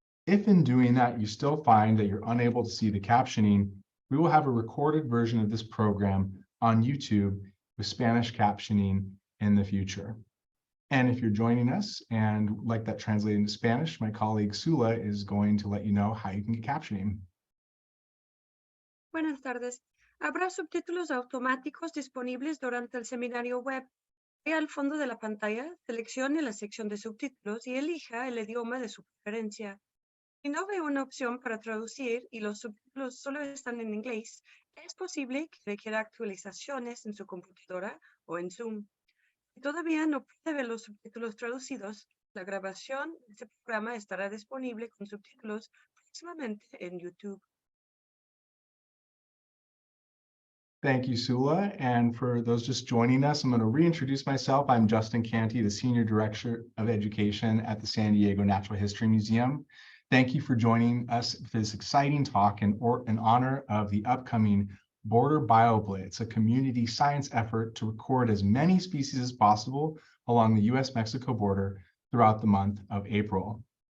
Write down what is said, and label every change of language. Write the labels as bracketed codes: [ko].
[en] If in doing that you still find that you're unable to see the captioning, we will have a recorded version of this program on YouTube with Spanish captioning in the future. And if you're joining us and would like that translated into Spanish, my colleague Sula is going to let you know how you can get captioning. [es] Buenas tardes. Habrá subtítulos automáticos disponibles durante el seminario web. Vaya al fondo de la pantalla, seleccione la sección de subtítulos y elija el idioma de su preferencia. Si no ve una opción para traducir y los subtítulos solo están en inglés, es posible que requiera actualizaciones en su computadora o en Zoom. Si todavía no puede ver los subtítulos traducidos, la grabación de este programa estará disponible con subtítulos próximamente en YouTube. [en] Thank you, Sula. And for those just joining us, I'm going to reintroduce myself. I'm Justin Canty, the Senior Director of Education at the San Diego Natural History Museum. Thank you for joining us for this exciting talk in honor of the upcoming Border BioBlitz, a community science effort to record as many species as possible along the US-Mexico border throughout the month of April.